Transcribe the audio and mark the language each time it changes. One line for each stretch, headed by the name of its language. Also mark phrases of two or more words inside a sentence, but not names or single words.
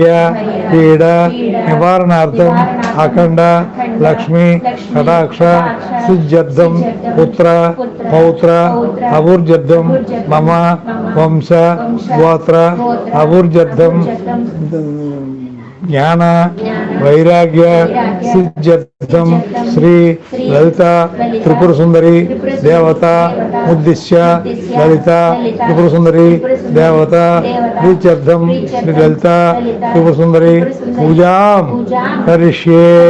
Sanskrit: पीड़ निवारणार्थं अखंड लक्ष्मी कटाक्ष सिद्ध्यर्थं पुत्र पौत्र अभिवृद्ध्यर्थं मम वंश गोत्र अभिवृद्ध्यर्थं ज्ञान వైరాగ్య సిద్ధ్యర్థం శ్రీ లలిత త్రిపుర సుందరి దేవత ఉద్దిశ్య లలిత త్రిపుర సుందరి దేవత ప్రీత్యర్థం శ్రీ లలిత త్రిపుర సుందరి పూజాం కరిష్యే.